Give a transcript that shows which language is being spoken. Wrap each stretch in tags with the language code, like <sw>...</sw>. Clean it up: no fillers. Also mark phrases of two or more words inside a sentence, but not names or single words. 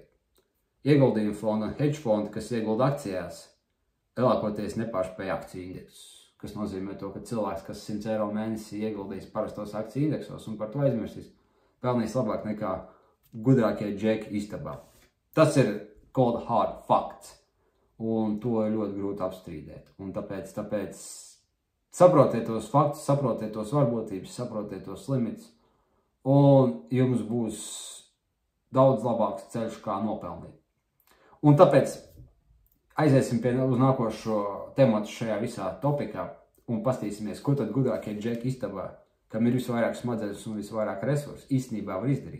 <lv>Ieguldījumu fondi un hedge fondi, kas iegulda akcijās, lielākoties nepārspēja akciju indeksus, kas nozīmē to, ka cilvēks, kas 100 eiro mēnesī ieguldīs parastos akciju indeksos un par to aizmirsīs, pelnīs labāk nekā gudrākie džeki istabā. Tas ir</lv> <en>cold hard facts.</en> <lv>Un to ir ļoti grūti apstrīdēt. Un tāpēc saprotiet tos faktus, saprotiet tos varbūtības, saprotiet tos limitus, un jums būs daudz labāks ceļš, kā nopelnīt. Un tāpēc aiziesim uz nākošo tematu šajā visā topikā un pastīsimies, ko tad gudrākie džeki istabā, kam ir visvairāk smadzenes un visvairāk resursu, īstenībā var izdarīt.</lv>